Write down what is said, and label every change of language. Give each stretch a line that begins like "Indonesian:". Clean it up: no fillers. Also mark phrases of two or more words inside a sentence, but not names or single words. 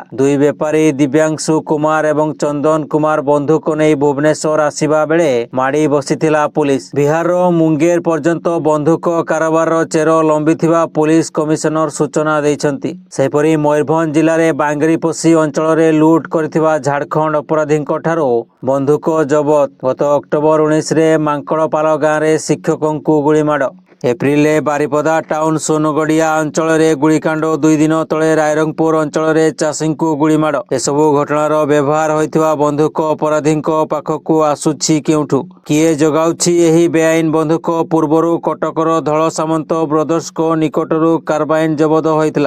Odia: 2 ବେପାରୀ ଦିବ୍ୟାଂଶୁ କୁମାର ଏବଂ ଚନ୍ଦନ କୁମାର ବନ୍ଧୁକ ନେଇ ଭୁବନେଶ୍ୱର ଆସିବା ବେଳେ ମାଡ଼ି ବସିଥିଲା ପୁଲିସ। ବିହାର ର ମୁଙ୍ଗେର ପର୍ଯ୍ୟନ୍ତ ବନ୍ଧୁକ କାରବାର ର ଚେର ଲମ୍ବିଥିବା ପୁଲିସ କମିଶନର ସୂଚନା ଦେଇଛନ୍ତି। ସେପରି ମୟୂରଭଞ୍ଜ ଜିଲ୍ଲା ରେ ବାଙ୍ଗରିପୋଷି ଅଞ୍ଚଳ ରେ ଲୁଟ କରିଥିବା ଝାଡ଼ଖଣ୍ଡ ଅପରାଧୀଙ୍କ ଠାରୁ ବନ୍ଧୁକ ଜବତ। ଗତ ଅକ୍ଟୋବର 19 ରେ ମାଙ୍କଡ଼ପାଳ ଗାଁ ରେ ଶିକ୍ଷକଙ୍କୁ ଗୁଳିମାଡ଼। ଏପ୍ରିଲ ବାରିପଦା ଟାଉନ ସୋନଗଡ଼ିଆ ଅଞ୍ଚଳ ରେ ଗୁଳିକାଣ୍ଡ 2 ଦିନ ତଳେ ରାଇରଙ୍ଗପୁର ଅଞ୍ଚଳ ରେ ଚାଷୀ କୁ ଗୁଳିମାଡ଼। ଏସବୁ ଘଟଣାରେ ବ୍ୟବହାର ହୋଇଥିବା ବନ୍ଧୁକ ଅପରାଧୀଙ୍କ ପାଖକୁ ଆସୁଛି କେଉଁଠୁ? କିଏ ଯୋଗାଉଛି ଏହି ବେଆଇନ ବନ୍ଧୁକ? ପୂର୍ବରୁ କଟକର ଧଳ ସାମନ୍ତ ବ୍ରଦର୍ସ କୁ ନିକଟରୁ କାର୍ବାଇନ ଜବତ ହୋଇଥିଲା।